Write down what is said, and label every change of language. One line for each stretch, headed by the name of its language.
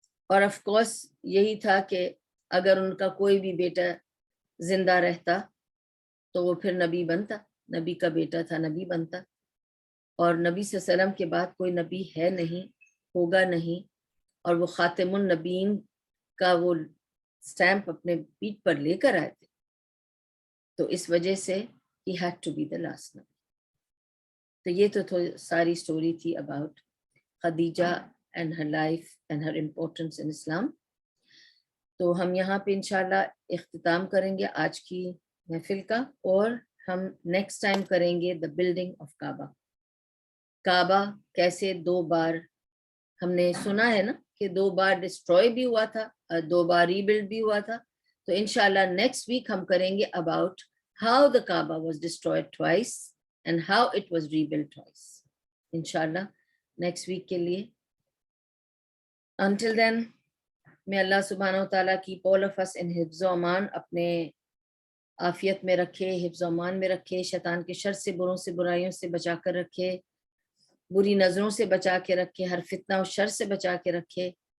Urdu: اور of course یہی تھا کہ اگر ان کا کوئی بھی بیٹا زندہ رہتا تو وہ پھر نبی بنتا, نبی کا بیٹا تھا, نبی بنتا. اور نبی صلی اللہ علیہ وسلم کے بعد کوئی نبی ہے نہیں, ہوگا نہیں, اور وہ خاتم النبیین کا وہ سٹیمپ اپنے پیٹھ پر لے کر آئے تھے. تو اس وجہ سے
English: he had to be the last
Urdu: نبی. تو یہ تو ساری سٹوری تھی about Khadija
English: and her life and her importance in Islam.
Urdu: تو ہم یہاں پہ انشاءاللہ اختتام کریں گے آج کی محفل کا, اور ہم نیکسٹ ٹائم کریں گے
English: the building of
Urdu: کعبہ. کعبہ کیسے 2 بار, ہم نے سنا ہے نا کہ 2 بار ڈسٹروائے بھی ہوا تھا, 2 بار ری بلڈ بھی ہوا تھا. تو انشاءاللہ نیکسٹ ویک ہم کریں گے
English: about how the Kaaba was destroyed twice and how it was rebuilt twice.
Urdu: انشاءاللہ نیکسٹ ویک کے لیے.
English: Until then, may Allah subhanahu wa ta'ala keep all of us in
Urdu: حفظ و امان, اپنے عافیت میں رکھے, حفظ و امان میں رکھے, شیطان کے شر سے, بروں سے, برائیوں سے بچا کر رکھے, بری نظروں سے بچا کے رکھے, ہر فتنہ و شر سے بچا کے رکھے.